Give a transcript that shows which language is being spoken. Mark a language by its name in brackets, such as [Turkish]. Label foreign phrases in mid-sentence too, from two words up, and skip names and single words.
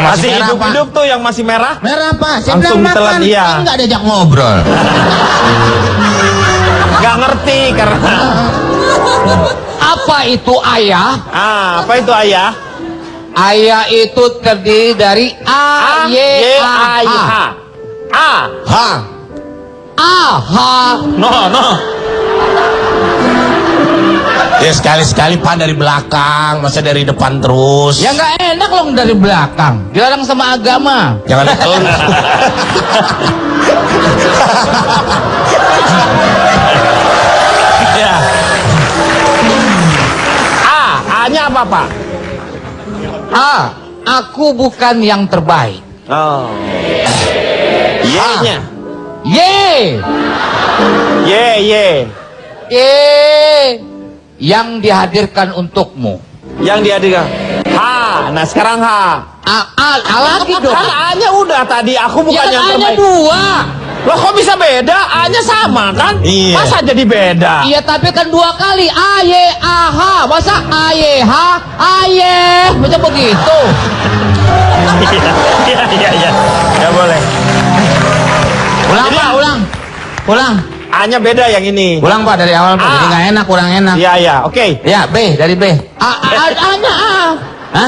[Indonesian] Masih merah, Pak. hidup-hidup tuh yang masih merah. Merah Pak. Saya Langsung bilang ditelan, makan. iya. Kan nggak diajak ngobrol. Nggak ngerti karena. Apa itu ayah? Apa itu ayah? Ayah itu terdiri dari A, Y, A, H. A. H. A, H. No. Ya sekali-sekali Pak dari belakang, masa dari depan terus. Ya nggak enak loh dari belakang. Dilarang sama agama. Jangan ditelan. Ya. A-nya apa, Pak? A, aku bukan yang terbaik. Oh. Y-nya. Y, Y. yang dihadirkan untukmu. Yang dihadirkan. H. Nah sekarang H. A lagi dong. Kan A-nya udah tadi. Aku bukan Ya yang kan A-nya terbaik. 2. Loh kok bisa beda? A-nya sama kan? Iya. Masa jadi beda? Iya tapi kan 2 kali. A, Y, A, H. Masa A, Y, H, A, Y. Macam begitu. Iya. Ya boleh. Ulang Jadi, Pak, ulang. A-nya beda yang ini. Ulang Pak dari awal Pak. A. Jadi nggak enak, kurang enak. Iya, oke. Ya B dari B. A-nya A. Hah?